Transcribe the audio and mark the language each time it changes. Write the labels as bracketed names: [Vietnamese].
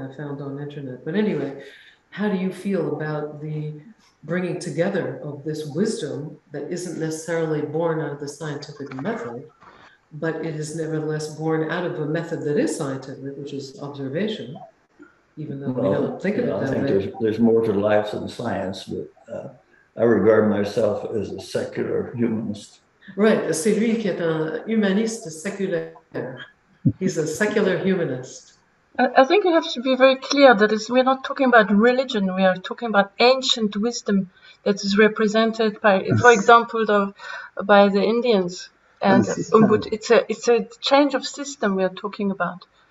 [English] I found on the internet. But anyway, how do you feel about the bringing together of this wisdom that isn't necessarily born out of the scientific method, but it is nevertheless born out of a method that is scientific, which is observation, even though we don't think of it that way. I think there's more to life than science, but I regard myself as a secular humanist. [French] Right, c'est lui qui est un humaniste séculaire. [English] He's a secular humanist. I think we have to be very clear that we're not talking about religion, we are talking about ancient wisdom that is represented by, for example, by the Indians. And it's a change of system we are talking about.